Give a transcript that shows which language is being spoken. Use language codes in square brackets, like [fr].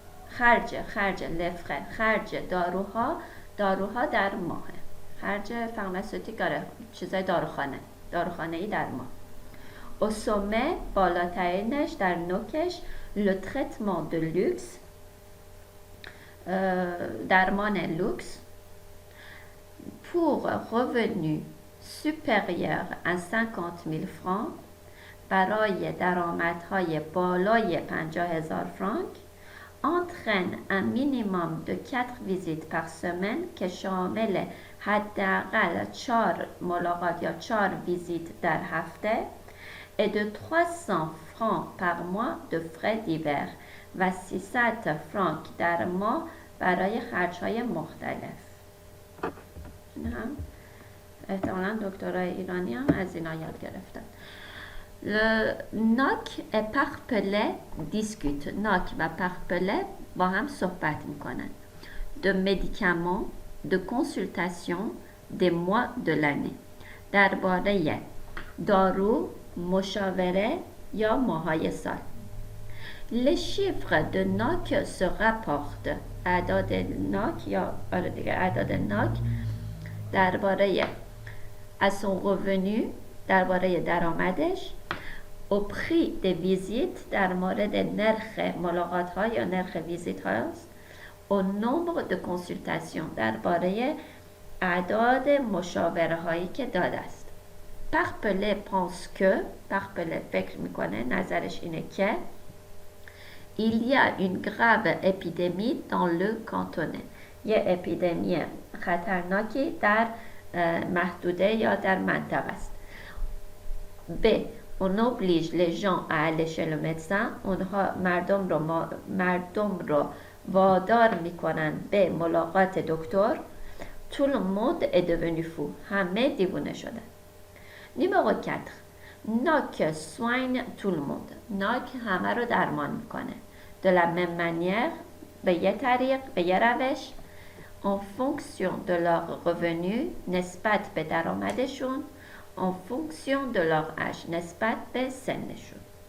[fa] خرج لفره، خرج داروها در ماه، خرج فارماسوتیک، چیزای داروخانه‌ای در ماه. [fr] au sommet [fa] بالاترینش در نوکش [fr] le traitement de luxe، [fa] درمان لوکس [fr] pour revenus supérieurs à 50,000 francs [fa] برای درآمدهای بالای 50,000 فرانک [fr] entraîne un minimum de 4 visites par semaine [fa] که شامل حداقل 4 ملاقات یا 4 ویزیت در هفته [fr] et de 300 francs par mois de frais divers [fa] و 300 فرانک در ماه برای خرج‌های مختلف. این هم احتمالاً دکترای ایرانی هم از اینا یاد گرفتن. ناک و پارپله دیسکوت. ناک و پارپله با هم صحبت میکنن. [fr] de médicaments, de consultation, des mois de l'année. [fa] درباره دارو، مشاوره یا ماهای سال. [fr] Les chiffres de NOC se rapportent. [fa] اعداد ناک یا اعداد ناک درباره از [fr] son revenu، [fa] درباره درآمدش [fr] au prix des visites [fa] در مورد نرخ ملاقات ها یا نرخ ویزیت هاست. [fr] au nombre de consultations [fa] درباره اعداد مشاوره هایی که داده است. [fr] پرپله pense que [fa] پرپله فکر میکنه، نظرش اینه که [fr] il y a une grave épidémie dans le canton. [fa] یه اپیدمی خطرناکی در محدوده یا در منطقه است. [fr] ب on oblige les gens à aller chez le médecin. [fa] اونها مردم رو وادار میکنن به ملاقات دکتر. [fr] tout le monde est devenu fou. [fa] همه دیوونه شدن. [fr] numéro 4 Noc soigne tout le monde. [fa] Noc همه رو درمان میکنه. [fr] de la même manière [fa] به یه طریق، به یه روش [fr] en fonction de leur revenu [fa] نسبت به درآمدشون [fr] en fonction de leur âge [fa] نسبت به سنشون.